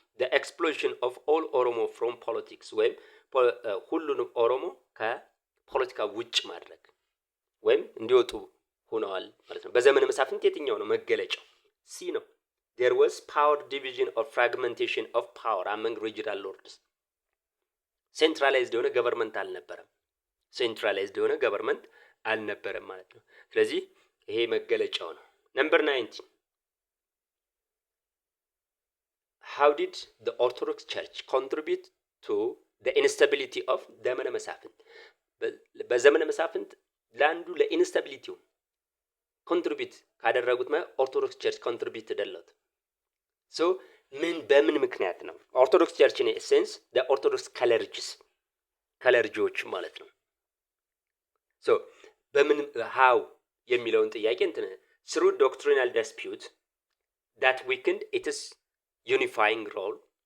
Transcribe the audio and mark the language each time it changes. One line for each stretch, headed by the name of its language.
English: the explosion of all Oromo from politics
Amharic: ወይም ሁሉንም ኦሮሞ ከፖለቲካ ውጭ ማድረግ ወይም እንዲወጡ ሆነዋል ማለት ነው። በዘመነ መሳፍንት የትኛው ነው መገለጫው? ሲ ነው።
English: there was power division or fragmentation of power among regional lords
Amharic: ሴንትራላይዝድ የሆነ ገቨርንመንት አልነበረም። ሴንትራላይዝድ የሆነ ገቨርንመንት አልነበረም ማለት ነው። ስለዚህ ይሄ መገለጫው ነው። ነምበር 19
English: how did the Orthodox Church contribute to the instability of
Amharic: ዘመነ መሳፍንት? በዘመነ መሳፍንት ለአንዱ ለኢንስታቢሊቲው ኮንትሪቢዩት ካደረጉት ኦርቶዶክስ ቸርች ኮንትሪቢዩት ተደለት ሶ ምን በምን ምክንያት ነው? ኦርቶዶክስ ቸርች ኢን ኤሴንስ ኦርቶዶክስ ከለርጂዎች ማለት ነው። ሶ በምን ሃው የሚለውን ጥያቄ እንትን
English: through doctrinal dispute that weakened its unifying role